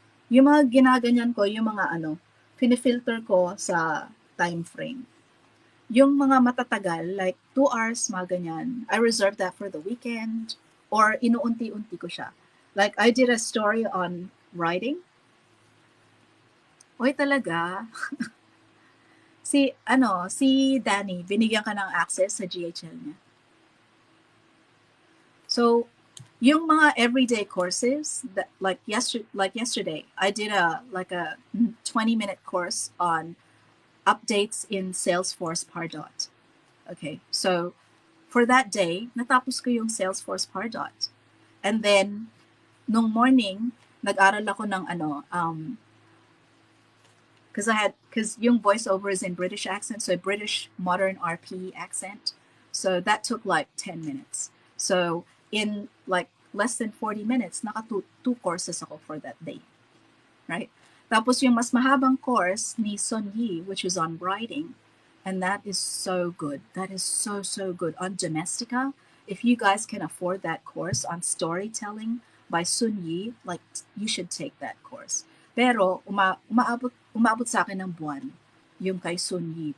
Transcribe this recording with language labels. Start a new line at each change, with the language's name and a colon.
Filipino: Yung mga ginaganyan ko, yung mga pinifilter ko sa time frame. Yung mga matatagal, like 2 hours, mga ganyan,
English: I reserve that for the weekend
Filipino: or inuunti-unti ko siya.
English: Like, I did a story on writing.
Filipino: Oy, talaga? si Danny, binigyan ka ng access sa GHL niya.
English: So, yung mga everyday courses that like yesterday, I did a 20-minute course on updates in Salesforce Pardot. Okay, so for that day,
Filipino: natapos ko yung
English: Salesforce Pardot. And then nung morning,
Filipino: nag-aral ako ng
English: because yung voiceover is in British accent, so British modern RP accent. So that took like 10 minutes. So in like less than 40 minutes, naka two courses ako for that day. Right?
Filipino: Tapos yung mas mahabang course ni Sun Yi,
English: which is on writing, and that is so good. That is so, so good. On Domestica, if you guys can afford that course on storytelling by Sun Yi, like, you should take that course.
Filipino: Pero umaabot sa akin ng buwan yung kay Sun Yi.